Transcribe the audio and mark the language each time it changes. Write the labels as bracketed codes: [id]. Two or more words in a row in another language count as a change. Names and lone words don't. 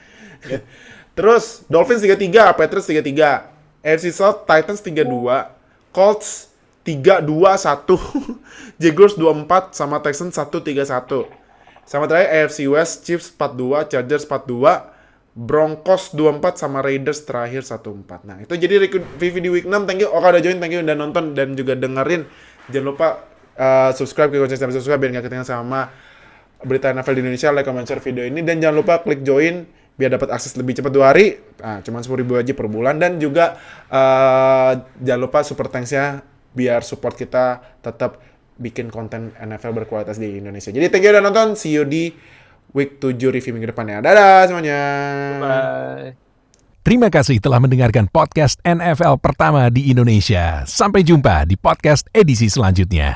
[id] Terus Dolphins 3-3, Patriots 3-3, AFC South Titans 3-2, Colts 3-2-1, Jaguars 2-4 sama Texans 1-3-1. Sama terakhir AFC West, Chiefs 4-2, Chargers 4-2, Broncos 2-4 sama Raiders terakhir 1-4. Nah, itu jadi review di week 6. [en] Thank you [id] Oka udah join, [en] thank you [id] udah nonton dan juga dengerin. Jangan lupa subscribe ke channel subscribe biar nggak ketinggalan sama berita NFL di Indonesia, [en] like, comment, share video [id] ini, dan jangan lupa klik join biar dapat akses lebih cepat 2 hari. Nah, cuman 10.000 aja per bulan. Dan juga jangan lupa [en] super thanks-nya [id] biar support kita tetap bikin konten NFL berkualitas di Indonesia. Jadi [en] thank you [id] udah nonton. [en] See you [id] di [en] week 7 review [id] minggu depannya. Dadah semuanya. Bye. Terima kasih telah mendengarkan podcast NFL pertama di Indonesia. Sampai jumpa di podcast edisi selanjutnya.